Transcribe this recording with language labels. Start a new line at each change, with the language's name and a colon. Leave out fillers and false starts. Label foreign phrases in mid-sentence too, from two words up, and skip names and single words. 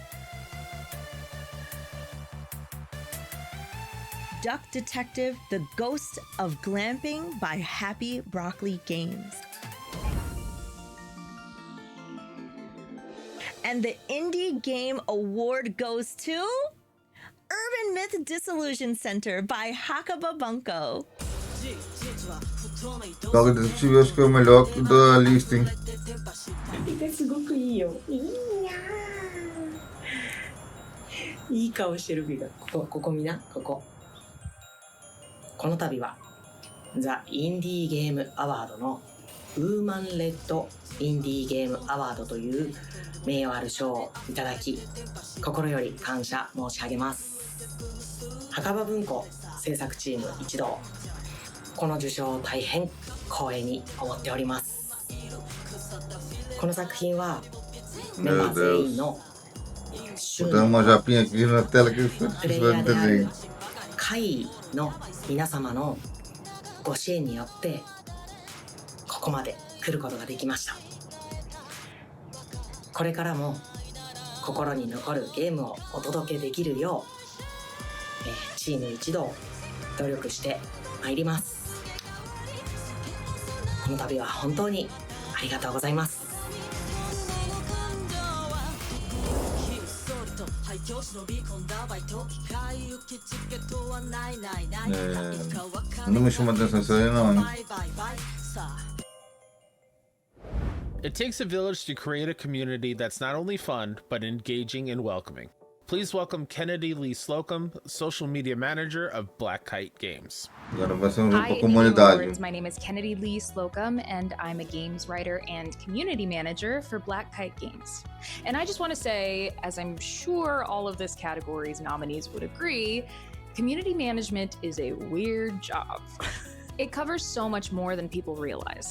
English: Duck Detective: The Ghost of Glamping by Happy Broccoli Games. And the Indie Game Award goes to Urban Myth Disillusion Center by Hakaba Bunko.
Portuguese: Jogo Detetive eu acho que é o melhor da lista, hein?
Japanese: すごくいいよ。いい顔してるビが。ここ見な、ここ。この度はザ・インディーゲームアワードのウーマンレッドインディーゲームアワードという名誉ある賞をいただき、心より感謝申し上げます。墓場文庫制作チーム一同、この受賞を大変光栄に思っております。この作品はメンバー全員の
Portuguese: Vou dar uma japinha aqui na tela que vocês vão desenhar.
Japanese: 会の皆様のご支援によってここまで来ることができました。これからも心に残るゲームをお届けできるよう、チーム一同努力してまいります。この度は本当にありがとうございます。
Portuguese: Não me chama atenção isso aí não, hein?
English: It takes a village to create a community that's not only fun, but engaging and welcoming. Please welcome Kennedy Lee Slocum, Social Media Manager of Black Kite Games.
Portuguese: Agora vai ser um
English: Hi,
Portuguese: jogo pra comunidade.
English: Awards. My name is Kennedy Lee Slocum, and I'm a games writer and community manager for Black Kite Games. And I just want to say, as I'm sure all of this category's nominees would agree, community management is a weird job. It covers so much more than people realize.